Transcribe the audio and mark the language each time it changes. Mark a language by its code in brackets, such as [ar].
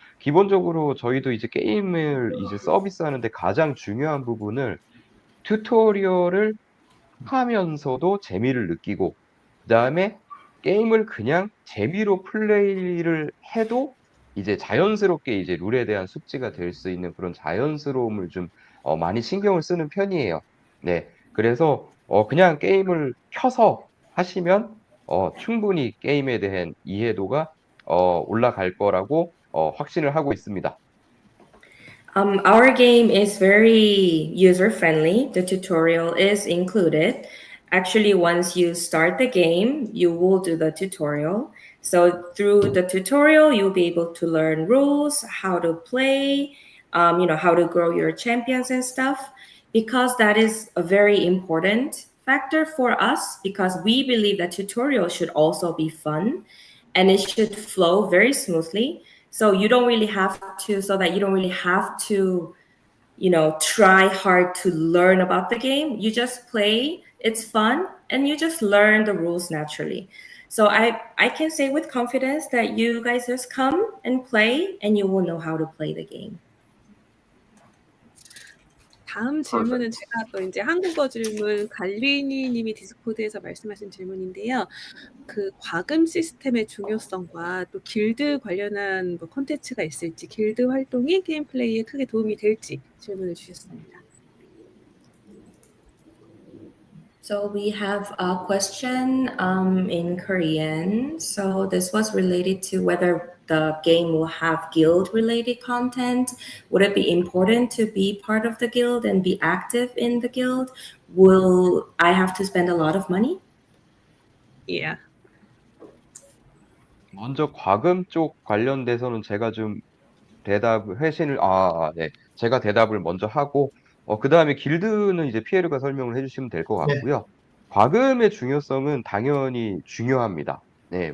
[ko] 기본적으로 저희도 이제 게임을 이제 서비스하는 데 가장 중요한 부분을 튜토리얼을 하면서도 재미를 느끼고 그다음에 게임을 그냥 재미로 플레이를 해도 이제 자연스럽게 이제 룰에 대한 숙지가 될 수 있는 그런 자연스러움을 좀 많이 신경을 쓰는 편이에요. 네. 그래서 그냥 게임을 켜서 하시면 충분히 게임에 대한 이해도가 올라갈 거라고 확신을 하고 있습니다. [en] Our game is very user friendly. The tutorial is included. Actually, once you start the game, you will do the tutorial. So through the tutorial, you'll be able to learn rules, how to play, how to grow your champions and stuff. Because that is a very important factor for us, because we believe that tutorial should also be fun and it should flow very smoothly. So you don't really have to, so that you don't really have to, try hard to learn about the game. You just play, it's fun, and you just learn the rules naturally. So I can say with confidence that you guys just come and play and you will know how to play the game. [ko] 다음 질문은 제가 또 이제 한국어 질문 갈리니 님이 디스코드에서 말씀하신 질문인데요. 그 과금 시스템의 중요성과 또 길드 관련한 뭐 콘텐츠가 있을지, 길드 활동이 게임 플레이에 크게 도움이 될지 질문을 주셨습니다. [en] So we have a question in Korean. So this was related to whether the game will have guild-related content. Would it be important to be part of the guild and be active in the guild? Will I have to spend a lot of money? Yeah. [ko] 먼저 과금 쪽 관련돼서는 제가 좀 네. 제가 대답을 먼저 하고 그다음에 길드는 이제 피에르가 설명을 해 주시면 될 것 네. 같고요. 과금의 중요성은 당연히 중요합니다. 네.